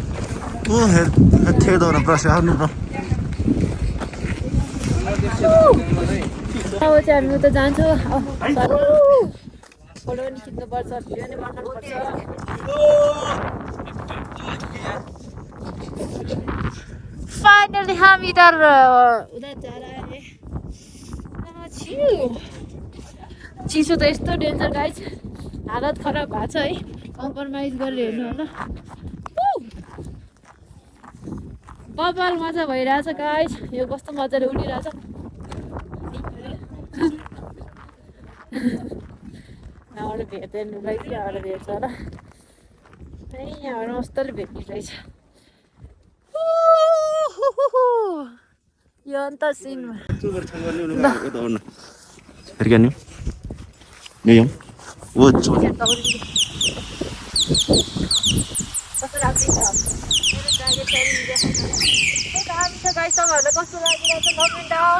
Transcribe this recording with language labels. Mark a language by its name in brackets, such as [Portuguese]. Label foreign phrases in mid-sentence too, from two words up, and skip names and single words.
[Nepali] अब चाहिँ हामी उता जान्छौँ फोटो पनि खिच्नुपर्छ भिडियो पनि बनाउनुपर्छ फाइनली हामी उता [Hindi] जा रहे हैं [Nepali] चिसो त यस्तो [English] danger guys [Nepali] हालत खराब भएको छ है कम्प्रोमाइज गरेर हेर्नु होला कपाल मजा भइरहेछ गाइस यो कस्तो मजाले उडिरहेछ यहाँबाट भेट्दैन रहेछ यहाँबाट भेट्छ होला यहाँबाट मस्तले भेट्ने रहेछ यो अन्त सिनमा कस्तो लागिरहेछ कमेन्ट